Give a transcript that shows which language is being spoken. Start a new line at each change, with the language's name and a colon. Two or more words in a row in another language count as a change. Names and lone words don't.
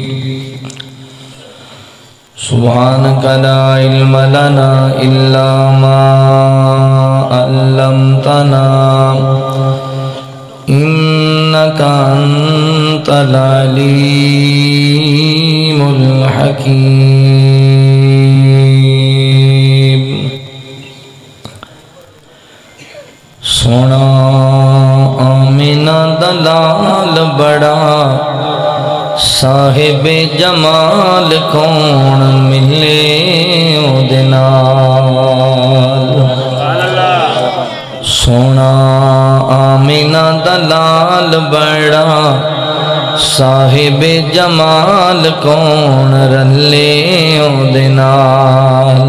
Arabic: سبحانك لا علم لنا إلا ما علمتنا إنك أنت العليم الحكيم.
Punjabi: سونا آمینہ دلال بڑا صاحب جمال کون ملے او دنال. سونا آمینہ دلال بڑا صاحب جمال کون رلے او دنال.